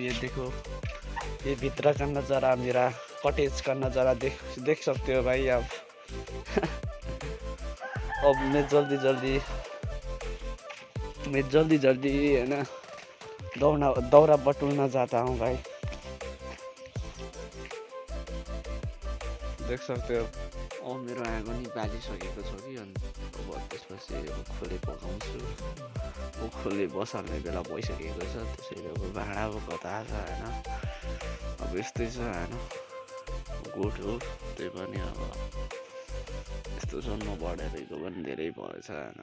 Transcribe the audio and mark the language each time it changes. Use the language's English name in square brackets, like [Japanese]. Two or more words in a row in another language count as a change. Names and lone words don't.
[Hindi] ये देखो, ये भीतर का नज़ारा, मेरा कॉटेज का नज़ारा देख सकते हो भाई आप। अब मैं जल्दी है ना [Nepali] दौरा बटुल्न [Hindi] जाता हूँ भाई। [Nepali] देख सकते हो मेरो आगो नि बालिसकेको छ कि, अनि अब त्यसपछि खोले पकाउँछु। खोले बसाल्ने बेला भइसकेको छ, त्यसैले अब भाँडा कता छ होइन। अब यस्तै छ होइन, गोठ हो त्यही पनि अब यस्तो जन्म बढेको पनि धेरै भएछ होइन।